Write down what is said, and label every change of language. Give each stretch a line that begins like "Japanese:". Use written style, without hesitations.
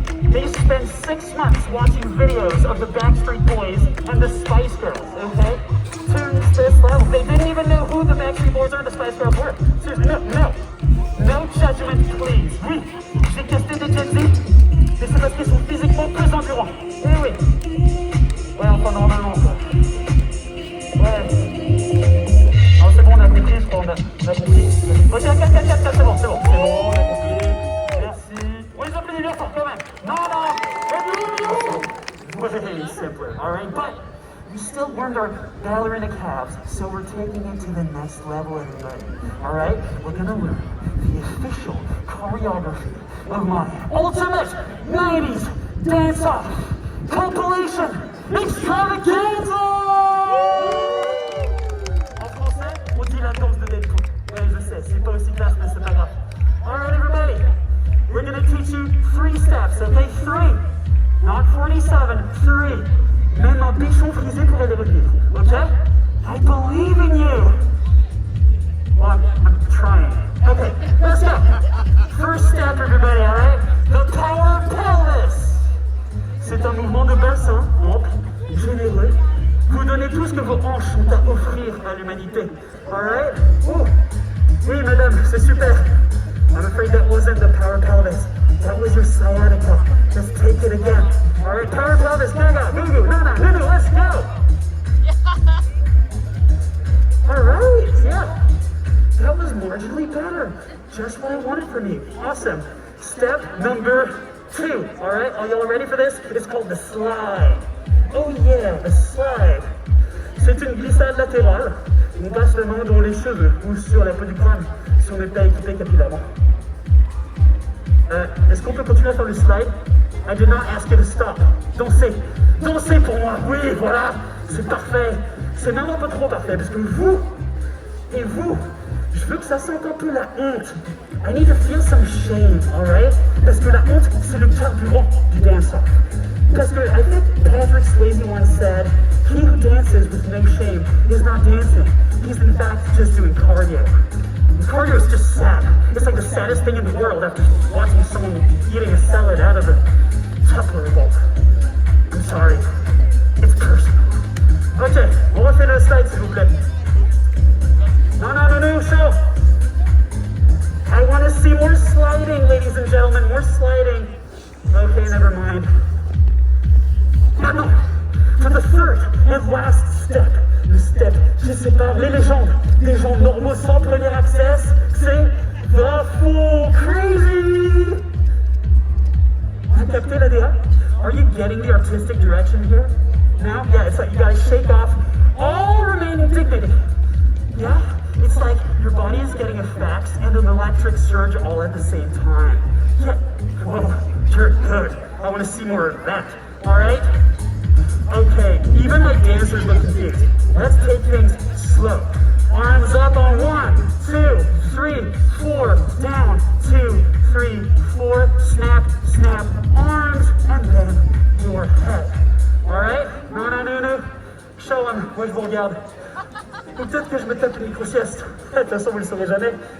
English: They spent 6 months watching videos of the Backstreet Boys and the Spice Girls, okay? To this level. They didn't even know who the Backstreet Boys or the Spice Girls were. Seriously, no judgment, please.
French: Oui, j'ai testé des Gen Z, mais c'est parce qu'ils sont physiquement plus endurants. Eh oui. Ouais, enfin normalement, quoi. Ouais. Alors c'est bon, on a compris, je crois, on a compris. Ok, 4, c'est bon, on a compris. Merci. On les applaudit bien fort quand même.
English: Non. Way simpler, alright? But we still weren't our ballerina calves, so we're taking it to the next level, everybody. Alright? We're gonna learn the official choreography of my ultimate 90s dance-off compilation extravaganza!
French: En français, on dit la danse de Deadpool. Ouais, je sais, c'est pas aussi classe, mais c'est pas grave.
English: Alright, everybody, we're gonna teach you 3 steps, okay? 3. Not 47, 3.
French: Même un bichon frisé pourrait les retenir, okay?
English: I believe in you. Well, I'm trying. Okay, let's go. First step, everybody, alright? The power pelvis.
French: C'est un mouvement de bassin ample, généreux. Vous donnez tout ce que vos hanches ont à offrir à l'humanité, alright? Oh, oui, madame, c'est super.
English: I'm afraid that wasn't the power pelvis. That was your sciatica. Just take it again. All right, power pelvis, Gaga, Gugu, Nana, Nunu, let's go. All right, yeah. That was marginally better. Just what I wanted from you. Awesome. Step number 2. All right, are y'all ready for this? It's called the slide. Oh yeah, the slide.
French: C'est une glissade latérale On passe la main dans les cheveux ou sur la peau du crâne si on n'est pas équipé capillairement. Est-ce qu'on peut continuer à faire le slide?
English: I did not ask you to stop.
French: Dansez. Dansez pour moi. Oui, voilà. C'est parfait. C'est même un peu trop parfait parce que vous, et vous, je veux que ça sente un peu la honte.
English: I need to feel some shame, alright?
French: Parce que la honte, c'est le carburant du dance-off. Parce que
English: I think Patrick Swayze once said, he who dances with no shame is not dancing. He's in fact just doing cardio. Cardio is just sad. It's like the saddest thing in the world after watching someone eating a salad out of a Tupperware bowl. I'm sorry. It's personal.
French: Ok, on refait le slide s'il vous plaît.
English: No, show. I want to see more sliding, ladies and gentlemen, more sliding. Okay, never mind.
French: Maintenant,
English: for the third and last step,
French: le step qui sépare les légendes des gens normaux sans premier access, c'est
English: the full crazy.
French: Vous captez la DA?
English: Are you getting the artistic direction here? Now? Yeah, it's like you gotta shake off all remaining dignity. Yeah? It's like your body is getting a fax and an electric surge all at the same time. Yeah. Whoa, you're good. I want to see more of that. Alright? Okay, even my dancers look confused. Let's take things slow. Arms up on 1, 2, 3, 4, down, 2, 3, 4, snap, snap, arms, and then your head. Alright? No. Show them.
French: Moi je vous regarde. Ou peut-être que je me tape une micro-sieste. De toute façon, vous le saurez jamais.